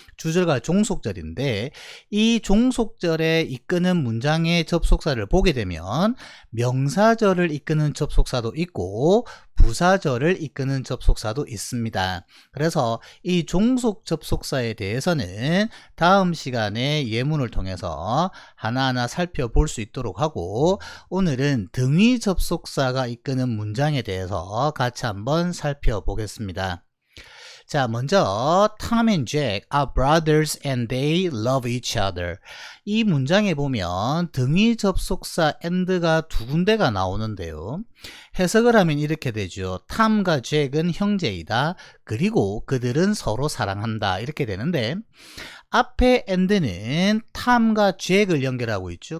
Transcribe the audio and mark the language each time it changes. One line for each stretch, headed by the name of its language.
Korean: 주절과 종속절인데, 이 종속절에 이끄는 문장의 접속사를 보게 되면 명사절을 이끄는 접속사도 있고 부사절을 이끄는 접속사도 있습니다. 그래서 이 종속 접속사에 대해서는 다음 시간에 예문을 통해서 하나하나 살펴볼 수 있도록 하고, 오늘은 등위 접속사가 이끄는 문장에 대해서 같이 한번 살펴보겠습니다. 자, 먼저
English: Tom and Jack are brothers and they love each other.
Korean: 이 문장에 보면 등위 접속사 and가 두 군데가 나오는데요. 해석을 하면 이렇게 되죠. 탐과 잭은 형제이다, 그리고 그들은 서로 사랑한다, 이렇게 되는데, 앞에 and는 탐과 잭을 연결하고 있죠.